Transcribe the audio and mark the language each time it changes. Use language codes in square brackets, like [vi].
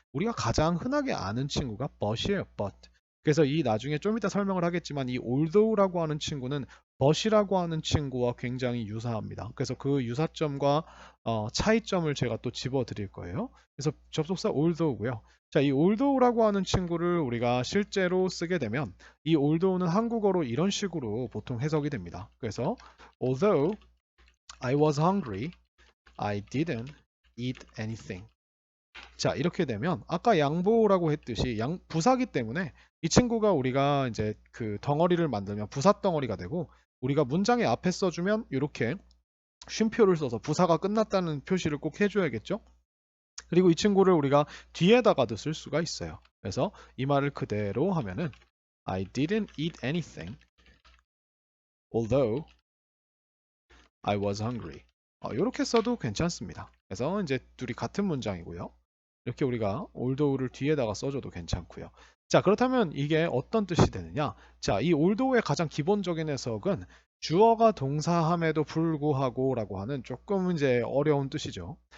[ko] 우리가 가장 흔하게 아는 친구가 but이에요, but. 그래서 이 나중에 좀 이따 설명을 하겠지만 이 although라고 하는 친구는 but이라고 하는 친구와 굉장히 유사합니다. 그래서 그 유사점과 차이점을 제가 또 집어 드릴 거예요. 그래서 접속사 although고요. 자, 이 although라고 하는 친구를 우리가 실제로 쓰게 되면 이 although는 한국어로 이런 식으로 보통 해석이 됩니다. 그래서 [en] although I was hungry, I didn't eat anything. [ko] 자, 이렇게 되면 아까 양보라고 했듯이 부사기 때문에 이 친구가 우리가 이제 그 덩어리를 만들면 부사 덩어리가 되고 우리가 문장의 앞에 써주면 이렇게 쉼표를 써서 부사가 끝났다는 표시를 꼭 해줘야겠죠? 그리고 이 친구를 우리가 뒤에다가도 쓸 수가 있어요. 그래서 이 말을 그대로 하면은 [en] I didn't eat anything although I was hungry. [ko] 이렇게 써도 괜찮습니다. 그래서 이제 둘이 같은 문장이고요. 이렇게 우리가 올도우를 뒤에다가 써줘도 괜찮고요. 자, 그렇다면 이게 어떤 뜻이 되느냐? 자, 이 올도우의 가장 기본적인 해석은 주어가 동사함에도 불구하고라고 하는 조금 이제 어려운 뜻이죠.